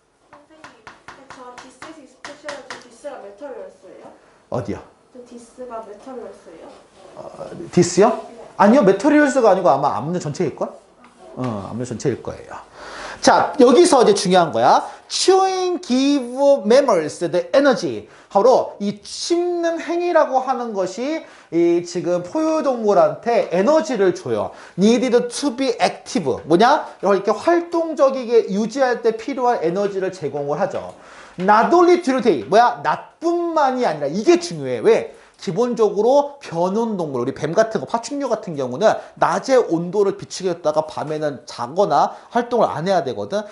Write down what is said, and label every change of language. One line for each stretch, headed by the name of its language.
Korean: 선생님, 저 디스 스페셜 디스가 메터리얼스예요? 어디요? 저 디스가 메터리얼스예요? 디스요? 아니요. 메터리얼스가 아니고 아마 암전 전체일걸? 암전 전체일 거예요. 자, 여기서 이제 중요한 거야.
English: Chewing give mammals the energy.
Korean: 바로 이 씹는 행위라고 하는 것이 이 지금 포유동물한테 에너지를 줘요.
English: Needed to be active.
Korean: 뭐냐? 이렇게 활동적이게 유지할 때 필요한 에너지를 제공을 하죠.
English: Not only during the day.
Korean: 뭐야? 낮뿐만이 아니라 이게 중요해. 왜? 기본적으로 변온동물, 우리 뱀 같은 거, 파충류 같은 경우는 낮에 온도를 비추겠다가 밤에는 자거나 활동을 안 해야 되거든.